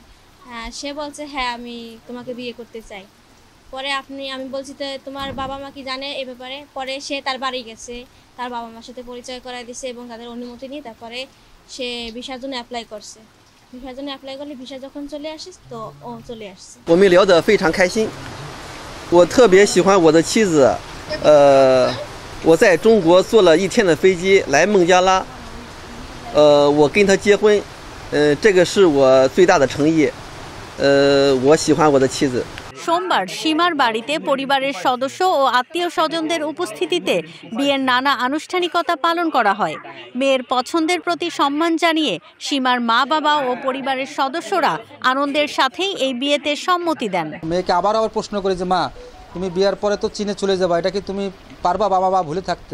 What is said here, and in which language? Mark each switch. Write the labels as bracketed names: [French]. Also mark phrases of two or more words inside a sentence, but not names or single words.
[Bangla] হ্যাঁ। সে বলছে হ্যাঁ, আমি তোমাকে বিয়ে করতে চাই। পরে আমি বলছি তো তোমার বাবা মা কি জানে এ ব্যাপারে? পরে সে তার বাড়ি গেছে, তার বাবা মার সাথে পরিচয় করায় দিয়েছে এবং তাদের অনুমতি নিয়ে তারপরে সে ভিসার জন্য অ্যাপ্লাই করছে। ভিসার জন্য অ্যাপ্লাই করলে ভিসা যখন চলে আসে তো ও চলে আসছে। [Chinese] 我们聊得非常开心，我特别喜欢我的妻子。我在中国坐了1天的飞机来孟加拉，我跟她结婚，这个是我最大的诚意。我喜欢我的妻子。 [Bangla] সোমবার সীমার বাড়িতে পরিবারের সদস্য ও আত্মীয় স্বজনদের উপস্থিতিতে বিয়ের নানা আনুষ্ঠানিকতা পালন করা হয়। মেয়ের পছন্দের প্রতি সম্মান জানিয়ে সীমার মা বাবা ও পরিবারের সদস্যরা আনন্দের সাথেই এই বিয়েতে সম্মতি দেন। মেয়েকে আবার প্রশ্ন করে যে মা, তুমি বিয়ের পরে তো চীনে চলে যাবা, এটা কি তুমি পারবা বাবা বা ভুলে থাকতে?